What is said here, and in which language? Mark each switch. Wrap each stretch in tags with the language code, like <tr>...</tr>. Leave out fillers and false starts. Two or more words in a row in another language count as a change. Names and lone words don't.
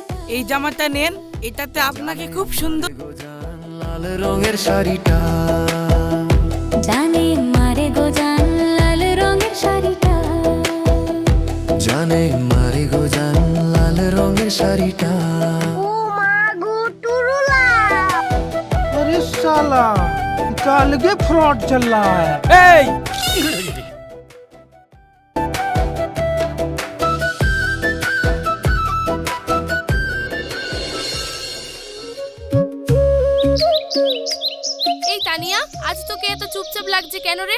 <bn>এই জামাটা নেন, এটাতে আপনাকে খুব সুন্দর। লাল রঙের শাড়িটা, জানে মারে গো জান লাল রঙের শাড়িটা, জানে মারে গো জান লাল রঙের শাড়িটা।</bn> <hi>अरे साला का अलगे फ्रॉड चल रहा है।</hi> <bn>এই এই তানিয়া, আজ তোকে এত চুপচাপ লাগছে কেন রে?</bn>